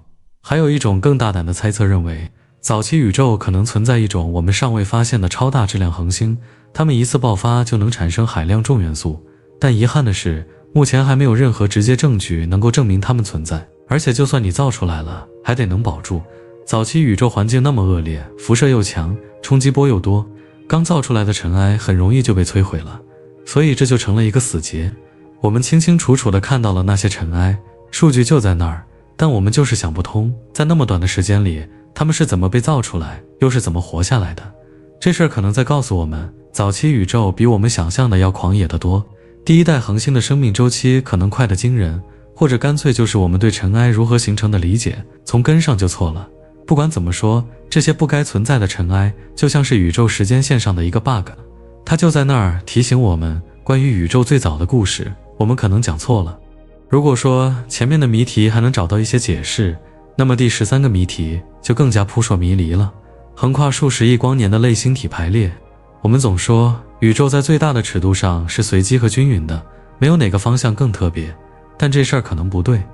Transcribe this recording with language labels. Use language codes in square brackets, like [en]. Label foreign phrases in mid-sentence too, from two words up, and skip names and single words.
[zh] 還有一種更大膽的猜測認為，早期宇宙可能存在一種我們尚未發現的超大質量恆星，它們一次爆發就能產生海量重元素，但遺憾的是，目前還沒有任何直接證據能夠證明它們存在。而且就算你造出來了，還得能保住。早期宇宙環境那麼惡劣，輻射又強，衝擊波又多，剛造出來的塵埃很容易就被摧毀了，所以這就成了一個死結。我們清清楚楚地看到了那些塵埃，數據就在那兒，但我們就是想不通，在那麼短的時間裡，它們是怎麼被造出來，又是怎麼活下來的。這事兒可能在告訴我們，早期宇宙比我們想象的要狂野得多。第一代恆星的生命周期可能快得驚人，或者乾脆就是我們對塵埃如何形成的理解從根上就錯了。不管怎麼說，這些不該存在的塵埃就像是宇宙時間線上的一個 bug， 它就在那兒提醒我們關於宇宙最早的故事，我們可能講錯了。如果說前面的謎題還能找到一些解釋，那麼第13個謎題就更加撲朔迷離了。橫跨數十億光年的類星體排列，我們總說宇宙在最大的尺度上是隨機和均勻的，沒有哪個方向更特別，但這事兒可能不對。